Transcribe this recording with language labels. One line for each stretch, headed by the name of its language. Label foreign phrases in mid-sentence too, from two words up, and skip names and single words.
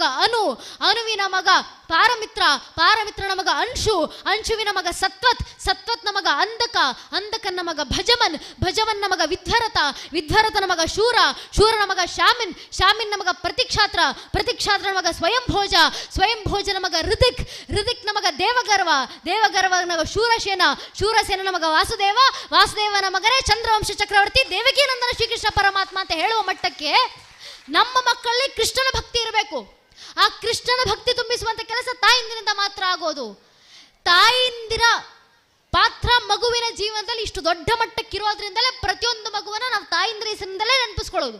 Kannada: ಅನು, ಅನುವಿನ ಮಗ ಪಾರಮಿತ್ರ, ಪಾರಮಿತ್ರನ ಮಗ ಅಂಶು, ಅಂಶುವಿನ ಮಗ ಸತ್ವತ್, ಸತ್ವತ್ನ ಮಗ ಅಂಧಕ, ಅಂಧಕನ ಮಗ ಭಜಮನ್, ಭಜಮನ್ನ ಮಗ ವಿಧ್ವರಥ, ವಿಧ್ವರಥನ ಮಗ ಶೂರ, ಶೂರನ ಮಗ ಶಾಮಿನ್, ಶಾಮಿನ್ನ ಮಗ ಪ್ರತಿಕ್ಷಾತ್ರ, ಪ್ರತಿಕ್ಷಾತ್ರನ ಮಗ ಸ್ವಯಂಭೋಜ, ಸ್ವಯಂಭೋಜನ ಮಗ ಋದಿಕ್, ಋದಿಕ್ನ ಮಗ ದೇವಗರ್ವ, ದೇವಗರ್ವನ ಮಗ ಶೂರಸೇನ, ಶೂರಸೇನನ ಮಗ ವಾಸುದೇವ, ವಾಸುದೇವನ ಮಗನೇ ಚಂದ್ರವಂಶ ಚಕ್ರವರ್ತಿ ದೇವಕೀನಂದನ ಶ್ರೀಕೃಷ್ಣ ಪರಮಾತ್ಮ ಅಂತ ಹೇಳುವ ಮಟ್ಟಕ್ಕೆ ನಮ್ಮ ಮಕ್ಕಳಲ್ಲಿ ಕೃಷ್ಣನ ಭಕ್ತಿ ಇರಬೇಕು. ಆ ಕೃಷ್ಣನ ಭಕ್ತಿ ತುಂಬಿಸುವಂತ ಕೆಲಸ ತಾಯಿಂದಿನಿಂದ ಮಾತ್ರ ಆಗೋದು. ತಾಯಿಂದಿರ ಪಾತ್ರ ಮಗುವಿನ ಜೀವನದಲ್ಲಿ ಇಷ್ಟು ದೊಡ್ಡ ಮಟ್ಟಕ್ಕಿರೋದ್ರಿಂದಲೇ ಪ್ರತಿಯೊಂದು ಮಗುವನ್ನ ನಾವು ತಾಯಿಂದಿರ ಹೆಸರಿನಿಂದಲೇ ನೆನಪಿಸ್ಕೊಳ್ಳೋದು.